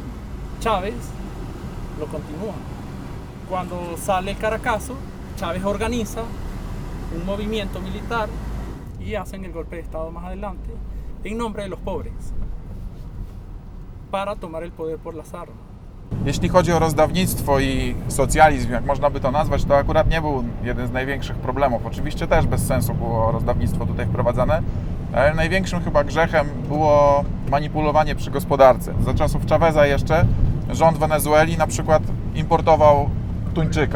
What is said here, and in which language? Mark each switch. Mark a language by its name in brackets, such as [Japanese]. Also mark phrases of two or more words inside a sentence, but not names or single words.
[Spanish] Chávez lo continúa. Cuando sale el Caracazo, Chávez organiza un movimiento militar y hacen el golpe de Estado más adelante en nombre de los pobres para tomar el poder por las armas. [Polish] Jeśli chodzi o rozdawnictwo i socjalizm, jak można by to nazwać, to akurat nie był jeden z największych problemów. Oczywiście też bez sensu było rozdawnictwo tutaj wprowadzane, ale największym chyba grzechem było manipulowanie przy gospodarce. Za czasów Chaveza jeszcze rząd Wenezueli na przykład importował tuńczyka.